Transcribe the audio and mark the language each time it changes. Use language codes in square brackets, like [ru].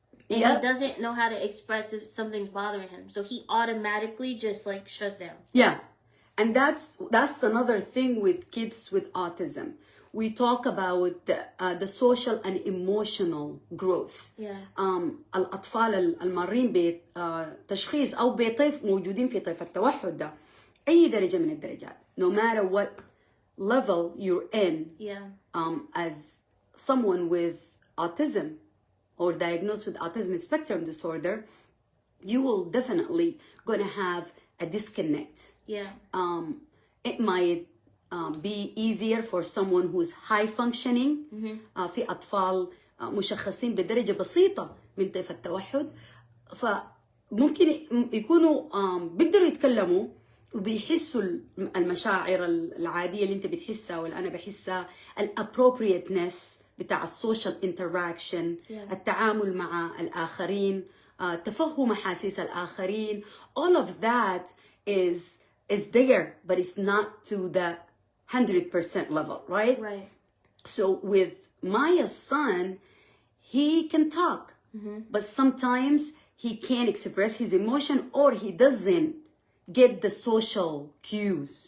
[en] And he doesn't know how to express if something's bothering him. So he automatically just like shuts down. Yeah. And that's another thing with kids with autism. We talk about the social and emotional growth. [ar] الأطفال المارين بتشخيص أو بطيف موجودين في طيف التوحد ده أي درجة من الدرجات. [en] No matter what level you're in, as someone with autism or diagnosed with autism spectrum disorder, you will definitely gonna have a disconnect. It might be easier for someone who's high functioning. [ar] في أطفال مشخصين بدرجة بسيطة من طيف التوحد، فممكن يكونوا بيقدروا يتكلموا وبيحسوا المشاعر العادية اللي انت بتحسها واللي أنا بحسها، الappropriateness بتاع السوشيال انتراكشن، التعامل مع الآخرين، تفهم أحاسيس الآخرين. [en] All of that is there, but it's not to the 100% level, right? Right. So with Maya's son, he can talk, but sometimes he can't express his emotion, or he doesn't get the social cues